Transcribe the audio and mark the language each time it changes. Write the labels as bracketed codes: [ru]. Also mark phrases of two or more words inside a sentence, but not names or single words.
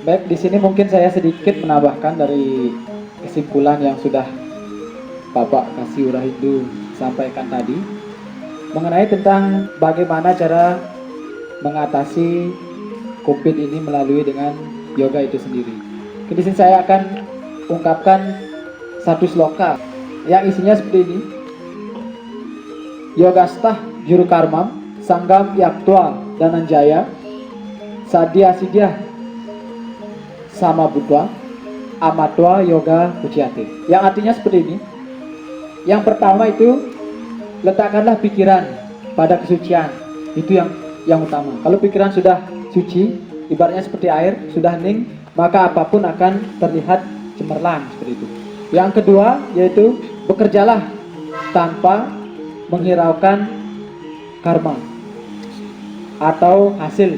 [id] Baik, di sini mungkin saya sedikit menambahkan dari kesimpulan yang sudah Bapak Kasih Urahindu sampaikan tadi mengenai tentang bagaimana cara mengatasi COVID ini melalui dengan yoga itu sendiri. Di sini saya akan ungkapkan satu sloka yang isinya seperti ini. [sa] Yogastah juru karmam sanggam yaktwa dananjaya sadya sidya sama budwa amatwa yoga uciate. [id] Yang artinya seperti ini. Yang pertama itu, letakkanlah pikiran pada kesucian. Itu yang utama. Kalau pikiran sudah suci, ibaratnya seperti air, sudah hening, maka apapun akan terlihat cemerlang seperti itu. Yang kedua yaitu bekerjalah tanpa menghiraukan karma atau hasil.